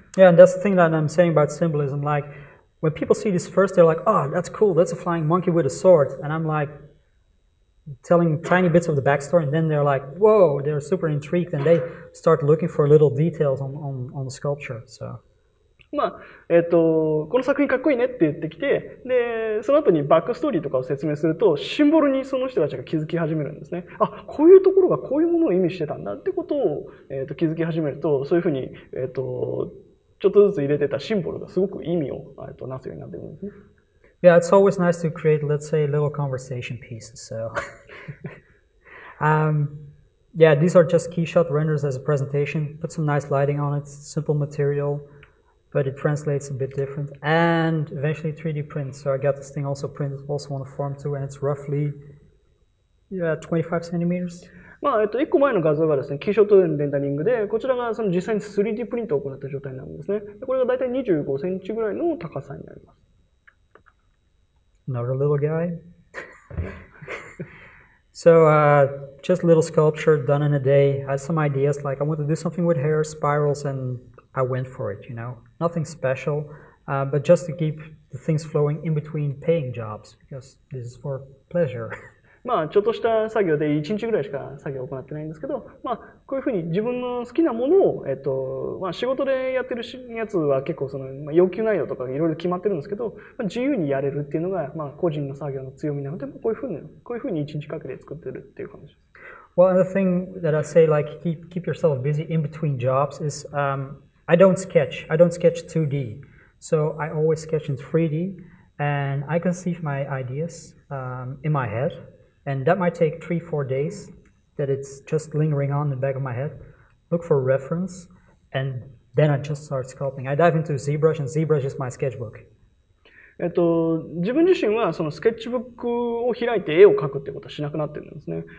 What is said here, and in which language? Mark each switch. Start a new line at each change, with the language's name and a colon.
English: Yeah, and that's the thing that I'm saying about symbolism. Like, when people see this first, they're like, oh, that's cool, that's a flying monkey with a sword. And I'm like, telling tiny bits of the backstory, and then they're like, whoa, they're super intrigued, and they start looking for little details on the sculpture. So.
Japanese: この作品かっこいいねって言ってきて、で、その後にバックストーリーとかを説明すると、シンボルにその人たちが気づき始めるんですね。あ、こういうところがこういうものを意味してたんだってことを、気づき始めると、そういうふうに、ちょっとずつ入れてたシンボルがすごく意味を、なすようになってるんですね。
English: Yeah, it's always nice to create, let's say, little conversation pieces. So, yeah, these are just keyshot renders as a presentation. Put some nice lighting on it, simple material, but it translates a bit different. And eventually 3D print. So I got this thing also printed, also on a form too, and it's roughly 25 centimeters.
Japanese: 1個前の画像がですね、キーショットでのレンダリングで、こちらがその実際に 3D プリントを行った状態になるんですね。これがだいたい25センチぐらいの高さになります。
English: Another little guy. So just a little sculpture done in a day. I had some ideas, like I want to do something with hair, spirals, and I went for it, you know. Nothing special, but just to keep the things flowing in between paying jobs, because this is for pleasure.
Japanese: ちょっとした作業で1日ぐらいしか作業を行ってないんですけど、こういうふうに自分の好きなものを、仕事でやってるやつは結構その、要求内容とかいろいろ決まってるんですけど、自由にやれるっていうのが、個人の作業の強みなので、こういうふうに1日かけて作ってるっていう感じです。
English: Well, the thing that I say, like, keep yourself busy in between jobs is, I don't sketch 2D. So I always sketch in 3D, and I conceive my ideas in my head. And that might take 3-4 days, that it's just lingering on in the back of my head. Look for a reference, and then I just start sculpting. I dive into ZBrush, and ZBrush is my sketchbook.
Japanese: 自分自身はそのスケッチブックを開いて絵を描くってことはしなくなってるんですね。